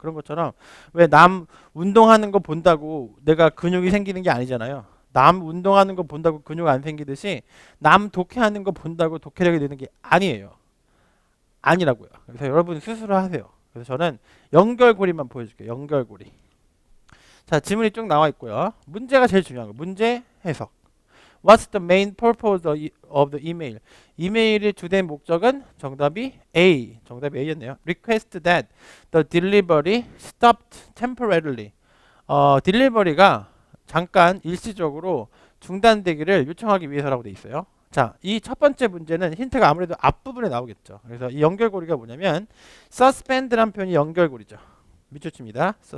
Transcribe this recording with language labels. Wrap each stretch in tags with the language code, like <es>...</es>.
<ko>그런 것처럼 왜 남 운동하는 거 본다고 내가 근육이 생기는 게 아니잖아요. 남 운동하는 거 본다고 근육 안 생기듯이 남 독해하는 거 본다고 독해력이 느는 게 아니에요. 아니라고요. 그래서 여러분 스스로 하세요. 그래서 저는 연결고리만 보여줄게요. 연결고리. 자, 지문이 쭉 나와 있고요. 문제가 제일 중요한 거. 문제 해석.</ko> <en>What's the main purpose of the email?</en> <ko>이메일의 주된 목적은 정답이 A. 정답이 A였네요.</ko> <en>Request that the delivery stopped temporarily.</en> <ko>딜리버리가 잠깐 일시적으로 중단되기를 요청하기 위해서라고 돼 있어요. 자, 이 첫 번째 문제는 힌트가 아무래도 앞부분에 나오겠죠. 그래서 이 연결고리가 뭐냐면 suspend라는 표현이 연결고리죠. 밑줄칩니다.</ko>